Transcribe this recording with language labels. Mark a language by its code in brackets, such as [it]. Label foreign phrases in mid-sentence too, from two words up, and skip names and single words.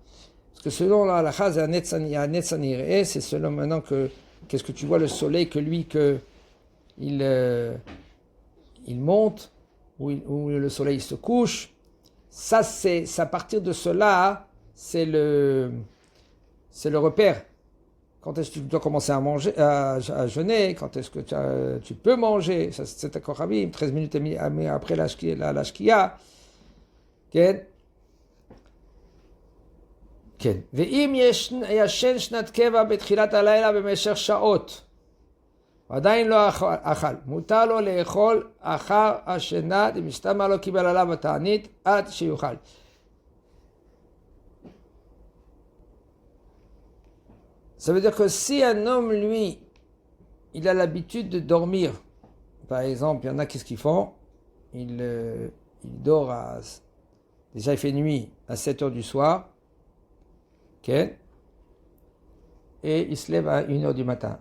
[fr] Parce que selon la halakha, il y a un Netzanir, c'est selon maintenant qu'est-ce que tu vois le soleil, que lui, il monte, ou le soleil se couche. Ça, c'est à partir de cela, c'est le repère. Quand est-ce que tu dois commencer à manger, à jeûner? Quand est-ce que tu peux manger? Ça, c'est à Kochavim, 13 minutes et demie après la Shkia. [he] כן? כן. ואם ישן שנת קבע בתחילת הלילה במשך שעות, ועדיין לא אכל, מותר לו לאכול אחר השינה, דמשתמע לא קיבל עליו התענית, עד שיוכל. [fr] Ça veut dire que si un homme, lui, il a l'habitude de dormir, par exemple, il y en a qu'est-ce qu'ils font? Il dort à... Déjà, il fait nuit à 7h du soir, okay, et il se lève à 1h du matin.